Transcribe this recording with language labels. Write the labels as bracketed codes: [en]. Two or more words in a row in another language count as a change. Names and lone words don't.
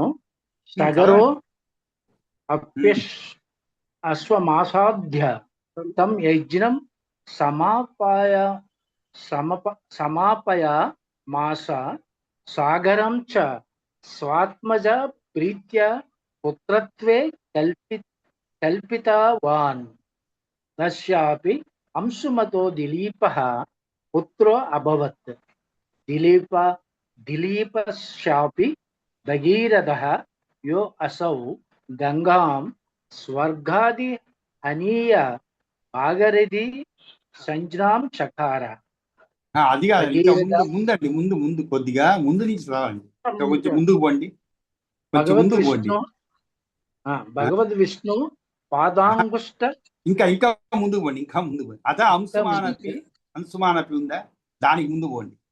[sa] సగరో అశ్వమాసాధ్య తం యజ్ఞం సమాపయ మాస సాగరం చ స్వాత్మజ ప్రీత్య పుత్రత్వే కల్పితవాన్ తస్యాపి అంశుమతో దిలీపః పుత్రో అభవత్. दिलीप दिलीपस्यापि भगीरथः यो असौ गंगां स्वर्गादि हनीय भागीरथी संज्ञां चकार [te] అది కాదండి, ఇంకా భగీరథ ముందు కొద్దిగా ముందు నుంచి రావాలి. ఇంకా కొంచెం ముందుకు పోండి, కొంచెం భగవద్ ముందుకు పోండి. [sa] విష్ణు భగవద్ విష్ణు పాదాంగుష్ట [te] ఇంకా ముందుకు పోండి, ఇంకా ముందుకు పోండి. [sa] అత అంశుమానపి [te] ఉందా, దానికి ముందు పోండి.